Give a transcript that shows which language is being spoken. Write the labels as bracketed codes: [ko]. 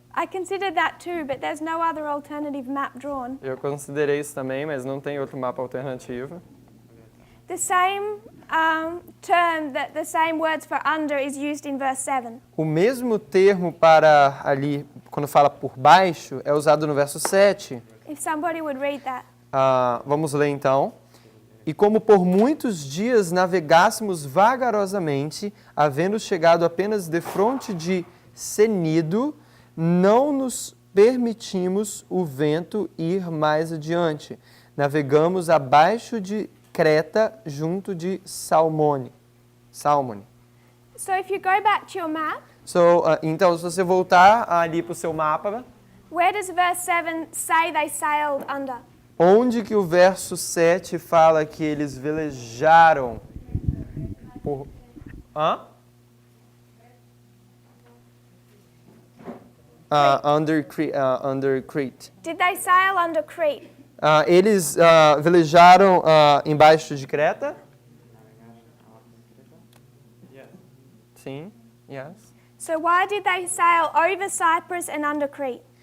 [en] I considered that too, but there's no other alternative map drawn. [pt] Eu considerei isso também, mas não tem outro mapa alternativo. [en] The same term, the same words for under is used in verse 7. [pt] O mesmo termo para ali quando fala por baixo, é usado no verso 7. [en] If somebody would read that. [pt] Vamos ler então. E como por muitos dias navegássemos vagarosamente, havendo chegado apenas defronte de Cnido, não nos permitimos o vento ir mais adiante. Navegamos abaixo de Creta, junto de Salmone. [en] So if you go back to your map, [pt] Então, se você voltar ali para o seu mapa, [en] where does verse 7 say they sailed under? [pt] onde que o verso 7 fala que eles velejaram por... [en] Under Crete. Did they sail under Crete? [pt] Eles velejaram embaixo de Creta? Sim, yes. [en] So why did they sail over Cyprus and under Crete?